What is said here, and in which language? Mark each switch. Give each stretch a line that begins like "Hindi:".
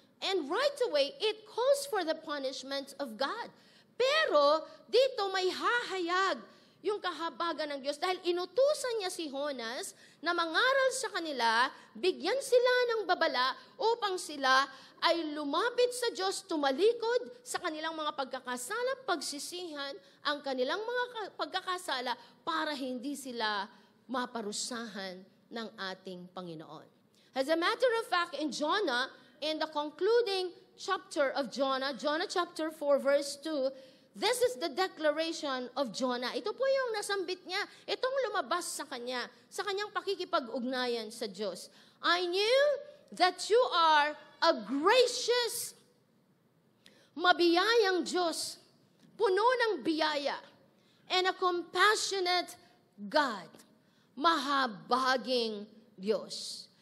English: And right away, it calls for the punishment of God.
Filipino: Pero dito may hahayag yung kahabagan ng Diyos dahil inutusan niya si Jonas na mangaral sa kanila, bigyan sila ng babala upang sila ay lumapit sa Diyos, tumalikod sa kanilang mga pagkakasala, pagsisihan ang kanilang mga pagkakasala para hindi sila maparusahan ng ating Panginoon.
English: As a matter of fact, in Jonah, in the concluding chapter of Jonah, Jonah chapter 4 verse 2, this is the declaration of Jonah.
Filipino: Ito po yung nasambit niya. Itong lumabas sa kanyang pakikipag-ugnayan sa Diyos.
English: I knew that you are a gracious,
Filipino: mabiyayang Diyos, puno ng biyaya,
English: and a compassionate God,
Filipino: mahabaging Diyos.